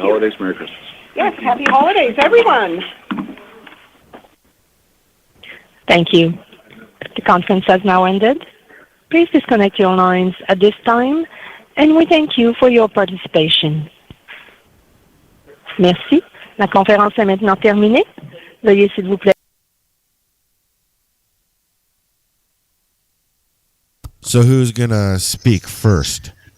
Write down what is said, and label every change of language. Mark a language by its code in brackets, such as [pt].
[en] holidays. Merry Christmas. Yes, happy holidays, everyone. Thank you. The conference has now ended. Please disconnect your lines at this time, and we thank you for your participation. [fr] Merci. La conférence est maintenant terminée. Veuillez s'il vous plaît. [en] So who's going to speak first?